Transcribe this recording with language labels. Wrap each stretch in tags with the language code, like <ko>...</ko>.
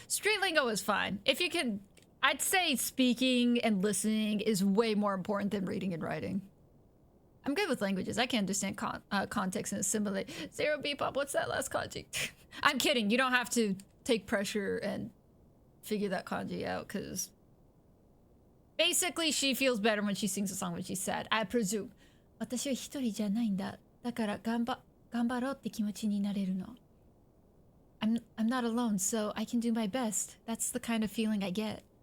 <en>Street lingo is fine. If you can, I'd say speaking and listening is way more important than reading and writing. I'm good with languages. I can understand context and assimilate. Zero Bebop, what's that last kanji? I'm kidding. You don't have to take pressure and figure that kanji out, because basically she feels better when she sings a song when she's sad. I presume.</en> <ja>私は一人じゃないんだ。だから頑張ろうって気持ちになれるの。</ja> <en>I'm not alone, so I can do my best. That's the kind of feeling I get.</en>